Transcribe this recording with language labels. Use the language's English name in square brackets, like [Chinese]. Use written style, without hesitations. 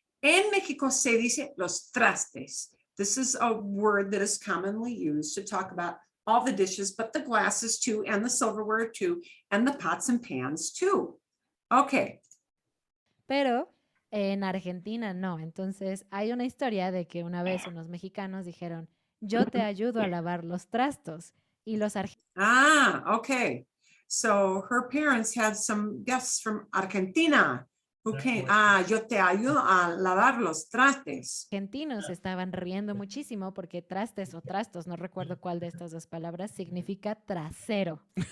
[Spanish] En Mexico se dice los trastes. [English] This is a word that is commonly used to talk about all the dishes, but the glasses too, and the silverware too, and the pots and pans too. Okay. [Spanish] Pero en Argentina no. Entonces hay una historia de que una vez unos mexicanos dijeron, yo te ayudo a lavar los trastos. Y los [English] Okay. So her parents had some guests from Argentina who came. [Spanish] Yo te ayudo a lavar los trastes. argentinos estaban riendo muchísimo porque trastes o trastos, no recuerdo cuál de estas dos palabras, significa trasero.